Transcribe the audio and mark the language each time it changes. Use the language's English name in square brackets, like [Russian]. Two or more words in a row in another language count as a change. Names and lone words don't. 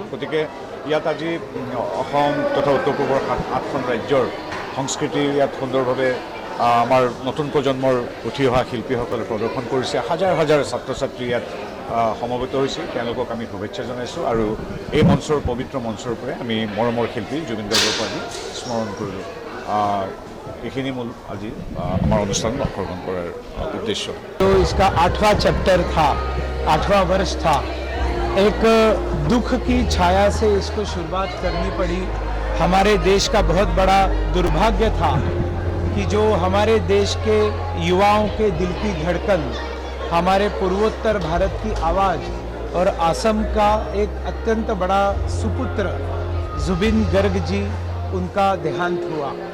[Assamese] গতিকে ইয়াত আজি অসম তথা উত্তৰ পূবৰ 8খন ৰাজ্যৰ সংস্কৃতি ইয়াত সুন্দৰভাৱে আমাৰ নতুন প্ৰজন্মৰ উঠি অহা শিল্পীসকলে প্ৰদৰ্শন কৰিছে। হাজাৰ হাজাৰ ছাত্ৰ ছাত্ৰী ইয়াত সমবেত হৈছে, তেওঁলোকক আমি শুভেচ্ছা জনাইছোঁ আৰু এই মঞ্চৰ পবিত্ৰ মঞ্চৰ পৰাই আমি মৰমৰ শিল্পী জুবিন গাৰ্গক আজি স্মৰণ কৰিলোঁ। এইখিনি মূল আজি আমাৰ অনুষ্ঠানত অংশগ্ৰহণ কৰাৰ উদ্দেশ্য। [Hindi] तो इसका 8वां चैप्टर था, 8वां वर्ष था। एक दुख की छाया से इसको शुरुआत करनी पड़ी। हमारे देश का बहुत बड़ा दुर्भाग्य था कि जो हमारे देश के युवाओं के दिल की धड़कन, हमारे पूर्वोत्तर भारत की आवाज़ और असम का एक अत्यंत बड़ा सुपुत्र जुबिन गर्ग जी, उनका देहांत हुआ।